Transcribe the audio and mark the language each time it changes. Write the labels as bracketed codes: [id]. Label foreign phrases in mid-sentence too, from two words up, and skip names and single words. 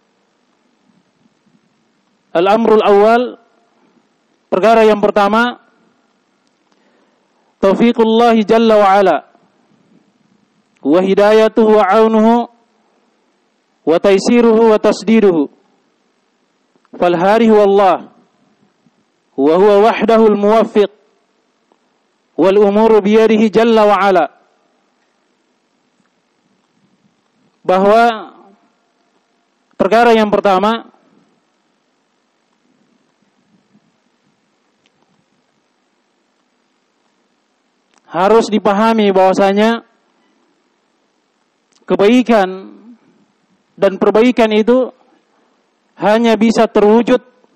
[ar] الأمر الأول, [id] perkara yang pertama, [ar] توفيق الله جل وعلا وهدايته وعونه وتيسيره وتسديده فالحارحه الله وهو وحده الموفق والأمور بيده جل وعلا. [id] Bahwa perkara yang pertama, harus dipahami bahwasanya kebaikan dan perbaikan itu hanya bisa terwujud